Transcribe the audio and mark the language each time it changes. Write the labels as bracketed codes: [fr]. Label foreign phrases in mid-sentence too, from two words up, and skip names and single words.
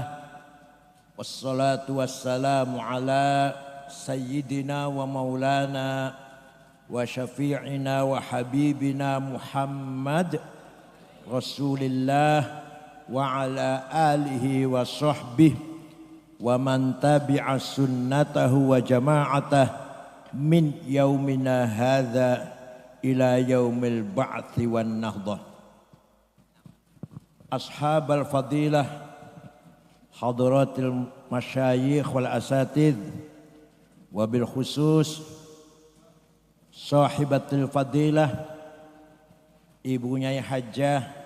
[ar] والصلاة والسلام على سيدنا ومولانا وشفيعنا وحبيبنا محمد رسول الله وعلى آله وصحبه ومن تبع سنته وجماعته من يومنا هذا إلى يوم البعث والنهضة. أصحاب الفضيلة، حضرات المشايخ والأساتذة، وبالخصوص صاحبة الفضيلة, [id] ibunya Hajjah